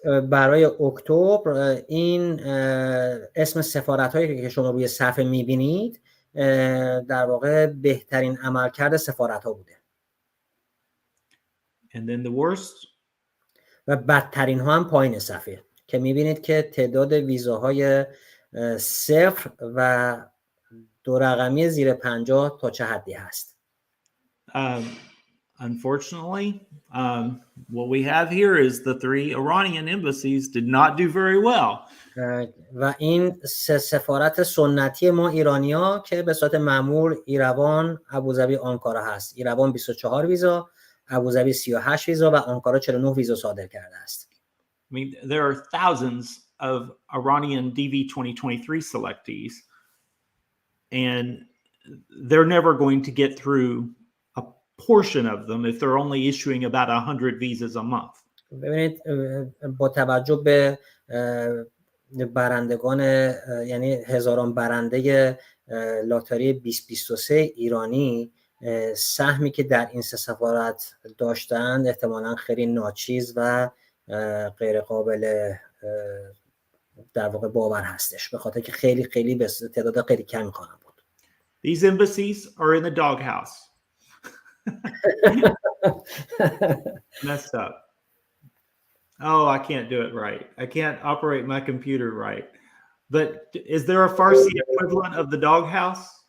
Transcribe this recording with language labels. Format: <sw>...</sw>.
<fa>برای اکتبر این اسم سفارت‌هایی که شما روی صفحه می‌بینید در واقع بهترین عملکرد سفارت‌ها بوده.</fa> <en>And then the worst.</en> <fa>و بدترین ها هم پایین صفحه که می‌بینید که تعداد ویزاهای 0 و 2 رقمی زیر 50 تا چه حدی هست.</fa> <en>Unfortunately, what we have here is the 3 Iranian embassies did not do very well.</en> <fa>و این سفارت سنتی ما ایرانی‌ها که به صورت معمول ایروان، ابوظبی، آنکارا هست. ایروان 24 ویزا، ابوظبی 38 ویزا و آنکارا 49 ویزا صادر کرده است.</fa> <en>I mean, there are thousands of Iranian DV 2023 selectees, and they're never going to get through portion of them if they're only issuing about 100 visas a month. ببینید با توجه به برندگان یعنی هزاران برنده lottery 2023 ایرانی، سهمی که در این 3 سفارت داشتند احتمالاً خیلی ناچیز و غیر قابل در واقع باور هستش، به خاطر که خیلی به تعداد خیلی کمی خواهند بود. These embassies are in the doghouse. Messed up. Oh, I can't do it right. I can't operate my computer right. But is there a Farsi equivalent of the doghouse?</en>